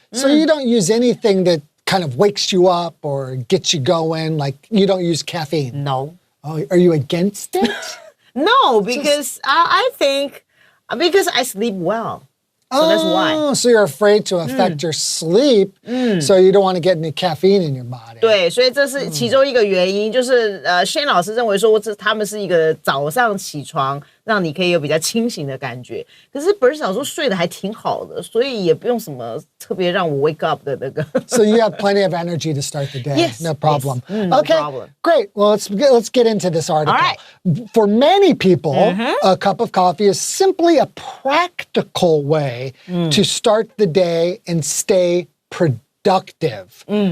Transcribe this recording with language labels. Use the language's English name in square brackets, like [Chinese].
[English] So you don't use anything that kind of wakes you up or gets you going, like you don't use caffeine. No. Oh, are you against it? No, because I think because I sleep well. So that's why. Oh, so you're afraid to affect your sleep, so you don't want to get any caffeine in your body. [Chinese] 对，所以这是其中一个原因，就是Shane 老师认为说，他们是一个早上起床让你可以有比较清醒的感觉。可是 Bernice 老师睡得还挺好的，所以也不用什么特别让我 [English] wake up [Chinese] 的那个。 [English] So you have plenty of energy to start the day. Yes, No problem. yes. No Okay, problem. great. Well, let's get into this article. All right. For many people, a cup of coffee is simply a practical way to start the day and stay productive.